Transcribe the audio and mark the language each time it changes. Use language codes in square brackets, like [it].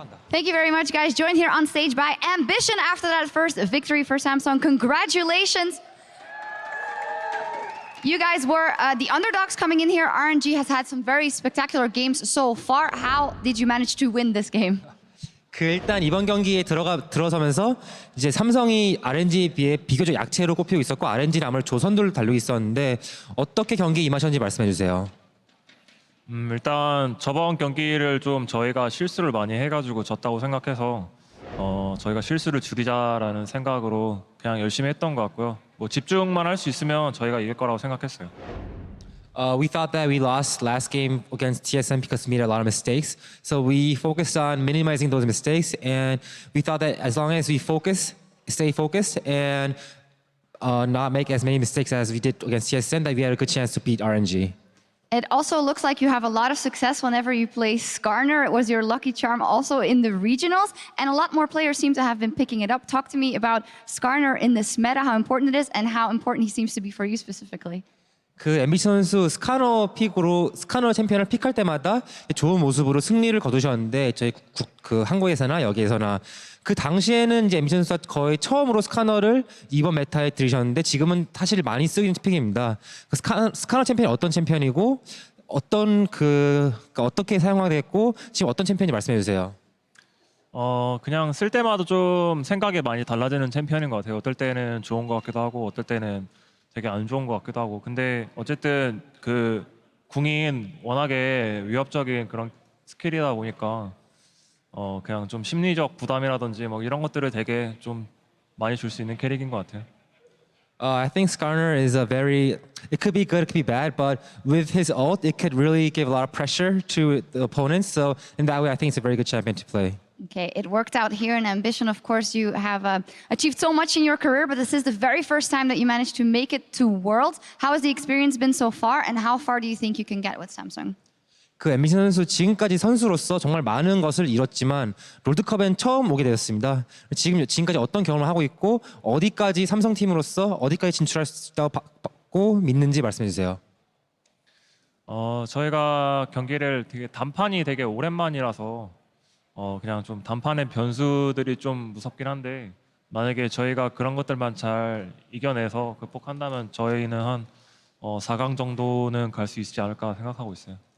[en] Thank you very much, guys. Joined here on stage by Ambition after that first victory for Samsung. Congratulations. You guys were the underdogs coming in here. RNG has had some very spectacular games so far. How did you manage to win this game? [ko] 일단 이번 경기에 들어서면서 이제 삼성이 RNG에 비해 비교적 약체로 꼽히고 있었고 RNG는 아무래도 조선도를 달리고 있었는데 어떻게 경기에 임하셨는지 말씀해 주세요. 일단 저번 경기를 좀 저희가 실수를 많이 해가지고 졌다고 생각해서 저희가 실수를 줄이자라는 생각으로 그냥 열심히 했던 것 같고요. 뭐 집중만 할 수 있으면 저희가 이길 거라고 생각했어요. [en] We thought that we lost last game against TSM because we made a lot of mistakes. So we focused on minimizing those mistakes, and we thought that as long as we stay focused, and not make as many mistakes as we did against TSM, that we had a good chance to beat RNG. It also looks like you have a lot of success whenever you play Skarner. It was your lucky charm also in the regionals, and a lot more players seem to have been picking it up. Talk to me about Skarner in this meta, how important it is, and how important he seems to be for you specifically. [ko] 그 앰비션 선수 스카너 챔피언을 픽할 때마다 좋은 모습으로 승리를 거두셨는데 저희 그 한국에서나 여기에서나 그 당시에는 이제 앰비션 선수가 거의 처음으로 스카너를 이번 메타에 들이셨는데 지금은 사실 많이 쓰이는 픽입니다. 그 스카너 챔피언이 어떤 챔피언이고 어떻게 사용됐고 지금 어떤 챔피언인지 말씀해 주세요. 그냥 쓸 때마다 좀 생각이 많이 달라지는 챔피언인 것 같아요. 어떨 때는 좋은 것 같기도 하고 어떨 때는 되게 안 좋은 것 같기도 하고. 근데 어쨌든 그 궁인 워낙에 위협적인 그런 스킬이다 보니까 그냥 좀 심리적 부담이라든지 뭐 이런 것들을 되게 좀 많이 줄 수 있는 캐릭인 것 같아요. [en] I think Skarner is it could be good, it could be bad, but with his ult, it could really give a lot of pressure to the opponents. So in that way, I think it's a very good champion to play. Okay, it worked out here in Ambition. Of course, you have achieved so much in your career, but this is the very first time that you managed to make it to Worlds. How has the experience been so far, and how far do you think you can get with Samsung? [ko] 그 앰비션 선수 지금까지 선수로서 정말 많은 것을 이뤘지만 롤드컵엔 처음 오게 되었습니다. 지금까지 어떤 경험을 하고 있고 어디까지 삼성 팀으로서 어디까지 진출할 수 있다고 믿는지 말씀해 주세요. 저희가 경기를 단판이 되게 오랜만이라서 그냥 좀 단판의 변수들이 좀 무섭긴 한데 만약에 저희가 그런 것들만 잘 이겨내서 극복한다면 저희는 한 4강 정도는 갈 수 있지 않을까 생각하고 있어요.